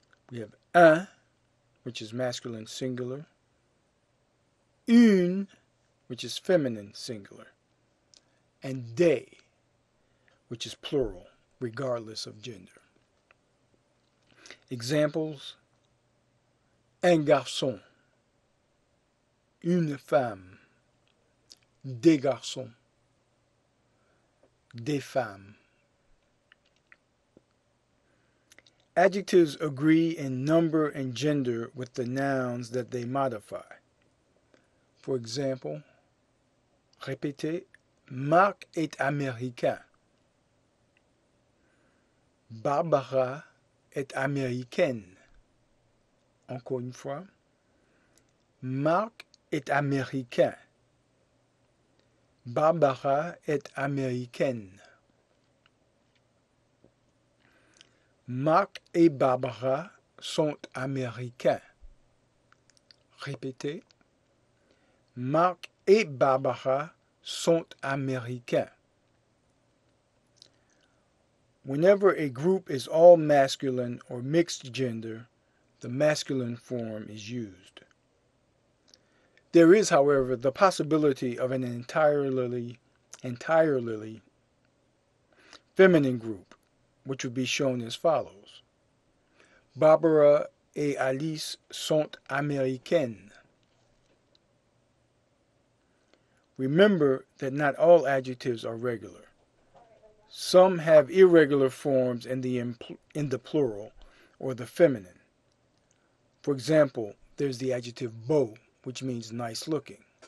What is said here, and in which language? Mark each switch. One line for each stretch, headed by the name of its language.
English: We have un, which is masculine singular, une, which is feminine singular, and des, which is plural, regardless of gender.
French: Examples: un garçon, une femme, des garçons, des femmes.
English: Adjectives agree in number and gender with the nouns that they modify. For example,
French: répétez, Marc est américain. Barbara est américaine. Encore une fois. Marc est américain. Barbara est américaine. Marc et Barbara sont américains. Répétez. Marc et Barbara sont américains.
English: Whenever a group is all masculine or mixed gender, the masculine form is used. There is, however, the possibility of an entirely feminine group, which would be shown as follows.
French: Barbara et Alice sont américaines.
English: Remember that not all adjectives are regular. Some have irregular forms in the plural or the feminine. For example, there's the adjective beau, which means nice looking.